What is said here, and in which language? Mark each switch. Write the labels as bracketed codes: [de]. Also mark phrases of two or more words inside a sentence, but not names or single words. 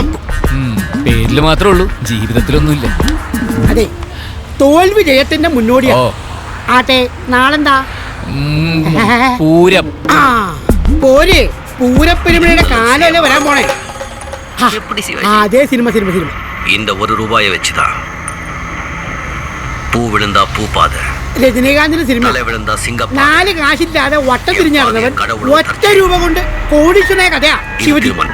[ml] പേരില് മാത്രമേ ഉള്ളൂ, ജീവിതത്തിലൊന്നുമില്ല. അതെ, തോൽവി ജയത്തിന്റെ മുന്നോടിയാ. ആട്ടെ, നാളെന്താ? പൂരം. ആ, പോര്. പൂരപ്പെരുമയുടെ കാലല്ലേ വരാൻ പോണേ. അതേ സിനിമ. [ta] இந்த 1 ரூபாயை வச்சுதான் பூ விழுந்தா பூப்பாத, [ml] രജനീകാന്തിന്റെ സിനിമ. 4 കാശില്ലാതെ വട്ടം തിരിഞ്ഞിറങ്ങവൻ 1 രൂപ കൊണ്ട് കോടീശ്വരനായ കഥയാ ശിവജി.